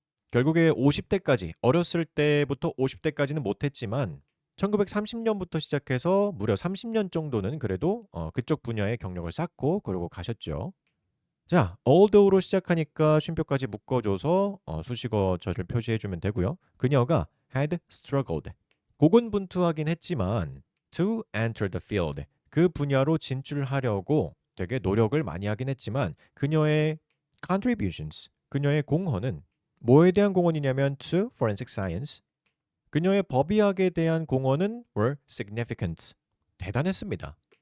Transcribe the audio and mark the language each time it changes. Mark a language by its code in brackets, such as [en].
[ko] 결국에 50대까지, 어렸을 때부터 50대까지는 못했지만 1930년부터 시작해서 무려 30년 정도는 그래도 그쪽 분야의 경력을 쌓고 그러고 가셨죠. 자, although로 시작하니까 쉼표까지 묶어줘서 수식어 절을 표시해주면 되고요. 그녀가 [en] had struggled. [ko] 고군분투하긴 했지만 [en] to enter the field. [ko] 그 분야로 진출하려고 되게 노력을 많이 하긴 했지만 그녀의 contributions, 그녀의 공헌은 뭐에 대한 공헌이냐면 [en] to forensic science. [ko] 그녀의 법의학에 대한 공헌은 [en] were significant. [ko] 대단했습니다.